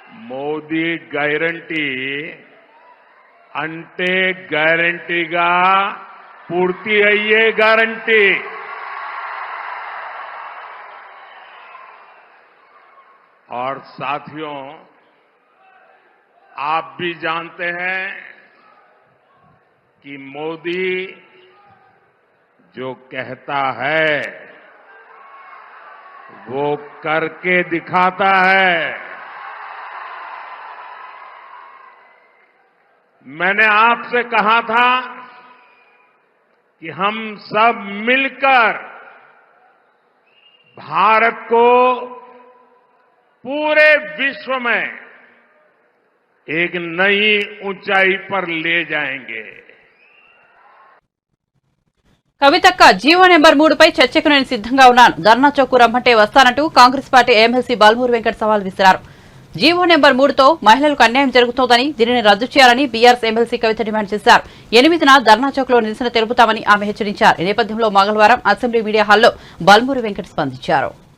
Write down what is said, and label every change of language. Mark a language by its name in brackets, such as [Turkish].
[Telugu] Modi guarantee అంటే గ్యారంటీగా పూర్తి అయ్యే గ్యారంటీ. [Hindi] और साथियों, आप भी जानते हैं कि मोदी जो कहता है वो करके दिखाता है. मैंने आपसे कहा था कि हम सब मिलकर भारत को पूरे विश्व में एक नई ऊंचाई पर ले जाएंगे. [Telugu] కవితక్క జీవో నెంబర్ 3పై చర్చకు నేను సిద్ధంగా ఉన్నాను. ధర్నా చౌక్ రమ్మంటే వస్తానంటూ కాంగ్రెస్ పార్టీ ఎమ్మెల్సీ బాల్మూరు వెంకట్ సవాల్ విసిరారు. జీవో నెంబర్ 3తో మహిళలకు అన్యాయం జరుగుతోందని, దీనిని రద్దు చేయాలని బీఆర్ఎస్ ఎమ్మెల్సీ కవిత డిమాండ్ చేశారు. 8న ధర్నా చౌక్ లో నిరసన తెలుపుతామని ఆమె హెచ్చరించారు. ఈ నేపథ్యంలో మంగళవారం అసెంబ్లీ మీడియా హాల్లో బాల్మూరు వెంకట్ స్పందించారు.